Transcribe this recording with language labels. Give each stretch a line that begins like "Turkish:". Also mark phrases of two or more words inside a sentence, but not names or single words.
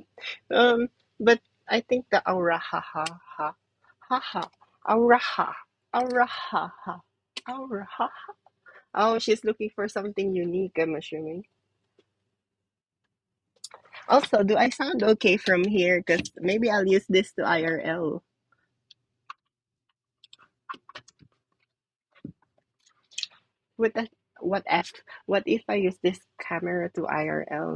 English: But I think the aura ha ha ha ha ha aura ha aura ha ha aura ha ha. Oh, she's looking for something unique, I'm assuming. Also, do I sound okay from here? Because maybe I'll use this to IRL. With that, what if I use this camera to IRL?